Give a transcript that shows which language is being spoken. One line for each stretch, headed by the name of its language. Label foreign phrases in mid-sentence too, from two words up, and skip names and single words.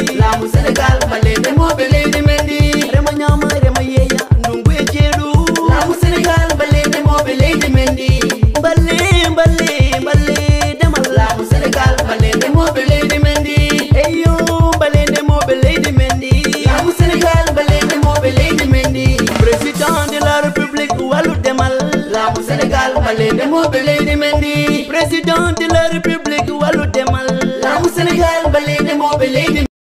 Fula: Laamu Sénégal, balle ndemoɓe leydi men ndi. Rema ñaama, rema yeeya, ndungu e ceeɗu. Laamu Sénégal, balle ndemoɓe leydi men ndi. Balle, balle, balle demal. Laamu Sénégal, balle ndemoɓe leydi men ndi. Eyyo, balle ndemoɓe leydi men ndi. Laamu Sénégal, balle ndemoɓe leydi men ndi.
French: Président de la République,
Fula: wallu demal. Laamu Sénégal, balle ndemoɓe leydi men ndi.
French: Président de la République,
Fula: wallu demal. Laamu Sénégal, balle ndemoɓe leydi